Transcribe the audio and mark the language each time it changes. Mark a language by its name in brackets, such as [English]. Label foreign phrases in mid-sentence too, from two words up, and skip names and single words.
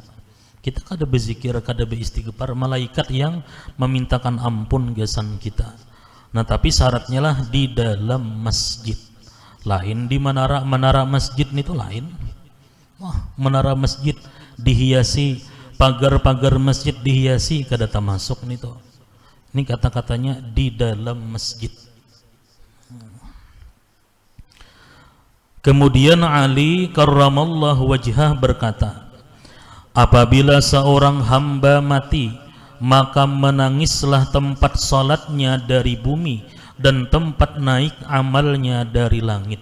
[Banjar] Kita kada berzikir, kada beristighfar, malaikat yang memintakan ampun gasan kita. [Indonesian] Nah, tapi syaratnya lah di dalam masjid. Lain di menara masjid itu lain. Wah, menara masjid dihiasi, pagar-pagar masjid dihiasi, [Banjar] kada termasuk nih tuh. [Indonesian] Ini kata-katanya di dalam masjid. Kemudian Ali [Arabic] كرم الله وجهه [Indonesian] berkata, apabila seorang hamba mati, maka menangislah tempat salatnya dari bumi dan tempat naik amalnya dari langit.